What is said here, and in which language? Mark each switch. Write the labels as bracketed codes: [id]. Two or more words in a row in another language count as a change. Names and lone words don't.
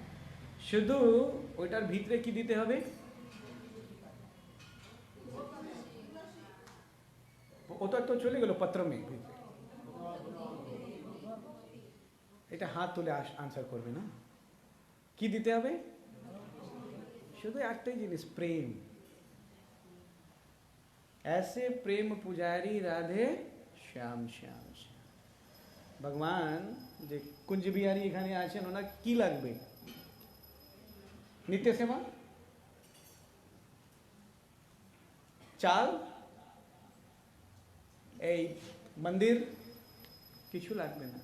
[bn] শুধু ওইটার ভিতরে কি দিতে হবে? ওটা তো চলে গেল পত্র মে। এটা হাত তুলে আনসার করবে না, কি দিতে হবে? শুধু একটাই জিনিস, প্রেম। [hi] ऐसे प्रेम पुजारी राधे श्याम श्याम श्याम। [bn] ভগবান যে কুঞ্জ বিহারী এখানে আছেন, ওনার কি লাগবে? নিত্য সেবা, চাল, এই মন্দির, কিছু লাগবে না।